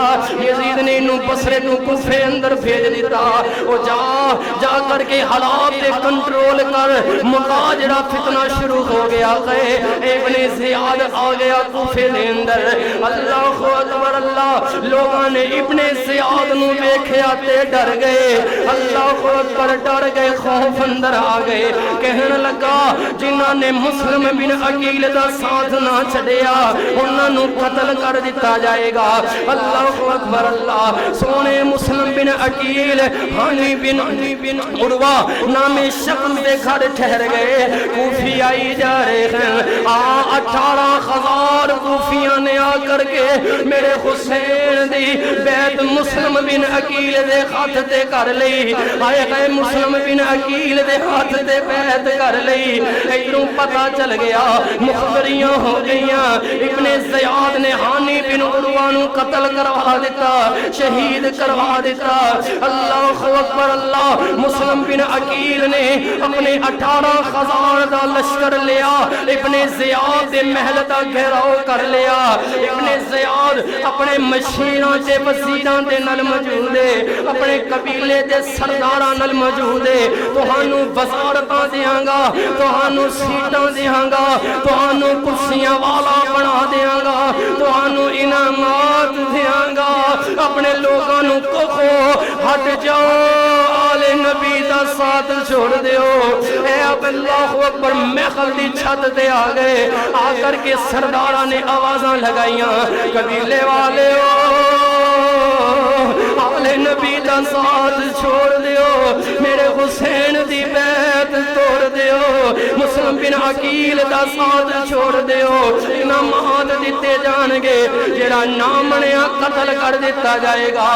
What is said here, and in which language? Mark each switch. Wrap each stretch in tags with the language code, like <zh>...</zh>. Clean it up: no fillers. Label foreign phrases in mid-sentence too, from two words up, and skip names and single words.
<pa>یزید نے انہوں بصرے تو کوفے اندر بھیج دیتا.</pa> <ur>وہ جا کر کے حالات کنٹرول کر مقاجرہ فتنہ شروع ہو گیا.</ur> <pa>ابن زیاد آ گیا کوفے دے اندر.</pa> <ar>اللہ اکبر</ar> <pa>اللہ لوگاں نے ابن زیاد نو ویکھیا تے ڈر گئے.</pa> <ar>اللہ اکبر</ar> <pa>ڈر گئے خوف اندر آ گئے. کہنے لگا جنہاں نے مسلم بن عقیل دا ساتھ نہ چھڈیا انہاں نو قتل کر دتا جائے گا.</pa> <ar>اللہ اکبر</ar> <pa>اللہ سونے مسلم بن عقیل ہانی بن عروہ نام شخص دے گھر ٹھہر گئے.</pa> <ur>کوفی آئی جا رہے ہیں.</ur> <pa>18,000 کوفیاں نے آ کر کے میرے حسین دی بیعت مسلم بن عقیل دے ہاتھ تے کر لئی. آئے گئے مسلم بن عقیل دے ہاتھ تے بیعت کر لئی. ادھروں پتہ چل گیا مخبریاں ہو گئیاں. ابن زیاد نے ہانی بن عروہ نو قتل کروا دیتا شہید کروا دیتا.</pa> <ar>اللہ اکبر</ar> <pa>اللہ مسلم بن عقیل نے اپنے 18,000 دا لشکر لیا. ابن زیاد دے محل دا گھیراؤ کر لیا. ابن زیاد اپنے مشیراں تے وزیراں دے نال موجود ہے اپنے قبیلے دے سرداراں نال موجود ہے. تہانوں وزارتاں دیاں گا تہانوں سیٹاں دیاں گا تہانوں کرسیاں والا بنا دیاں گا تہانوں انعامات دیاں گا. اپنے لوگاں نو کہو ہٹ جاؤ آل نبی دا ساتھ چھوڑ دیو. اے اب</pa> <ar>اللہ اکبر</ar> <pa>محل دی چھت دے آ گئے. آ کر کے سرداراں نے آوازاں لگائیاں قبیلے والے آل نبی دا ساتھ چھوڑ دیو میرے حسین دی بیعت توڑ دیو. مسلم بن عقیل دا ساتھ چھوڑ دیو. انعامات دیتے جان گے جڑا نام نیا قتل کر دیتا جائے گا.</pa>